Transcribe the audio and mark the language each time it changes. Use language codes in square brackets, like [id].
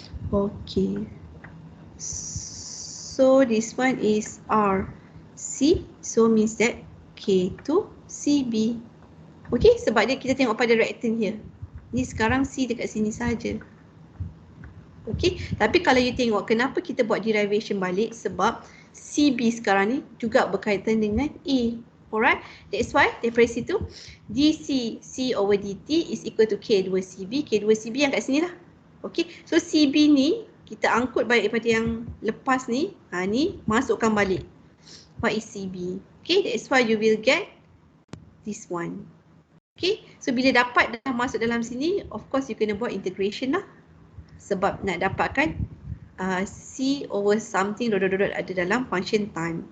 [en] Okay, so this one is RC, so means that K2 CB. [ms] Okay, sebab dia kita tengok pada [en] rectangle here. [ms] Ni sekarang C dekat sini saja. Okay, tapi kalau you tengok kenapa kita buat derivation balik, sebab CB sekarang ni juga berkaitan dengan A. [en] Alright, that's why [ms] daripada situ [en] dC C over dt is equal to K2CB. [ms] K2CB yang kat sini lah. Okay, so CB ni kita angkut balik daripada yang lepas ni. Ni masukkan balik. [en] What is CB? Okay, that's why you will get this one. [ms] Okay, so bila dapat dah masuk dalam sini, [en] of course [ms] you kena buat integration lah. Sebab nak dapatkan C over something dot ada dalam function time.